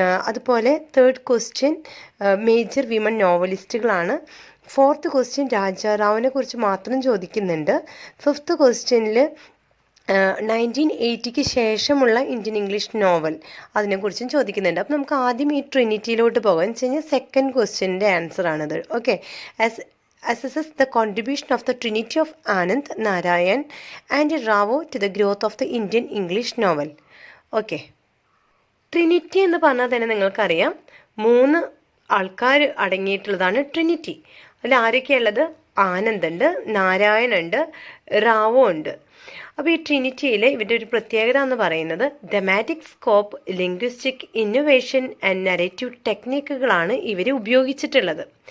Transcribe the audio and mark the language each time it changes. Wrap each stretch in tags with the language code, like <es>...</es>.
<ml>അതുപോലെ third question major women നോവലിസ്റ്റുകളാണ്. Fourth question രാജാറാവിനെ കുറിച്ച് മാത്രം ചോദിക്കുന്നുണ്ട്. ഫിഫ്ത്ത് ക്വസ്റ്റ്യനിൽ 1980 ശേഷമുള്ള ഇന്ത്യൻ ഇംഗ്ലീഷ് നോവൽ അതിനെക്കുറിച്ചും ചോദിക്കുന്നുണ്ട്. അപ്പോൾ നമുക്ക് ആദ്യം ഈ ട്രിനിറ്റിയിലോട്ട് പോകാം. എന്ന് വെച്ച് കഴിഞ്ഞാൽ സെക്കൻഡ് ക്വസ്റ്റ്യൻ്റെ ആൻസർ ആണത്.</ml> <en>Okay, assesses the contribution of the Trinity of Anand Narayan and Rao to the growth of the Indian English novel.</en> <ml>Okay, Trinity എന്ന് പറഞ്ഞാൽ തന്നെ നിങ്ങൾക്കറിയാം 3 ആൾക്കാർ അടങ്ങിയിട്ടുള്ളതാണ് ട്രിനിറ്റി. അതിൽ ആരൊക്കെയുള്ളത്? ആനന്ദ് ഉണ്ട്, നാരായൺ ഉണ്ട്, റാവോ ഉണ്ട്. അപ്പോൾ ഈ ട്രിനിറ്റിയിൽ ഇവരുടെ ഒരു പ്രത്യേകത എന്ന് പറയുന്നത് തെമാറ്റിക് scope, linguistic innovation and narrative ടെക്നിക്കുകളാണ് ഇവർ ഉപയോഗിച്ചിട്ടുള്ളത്.</ml>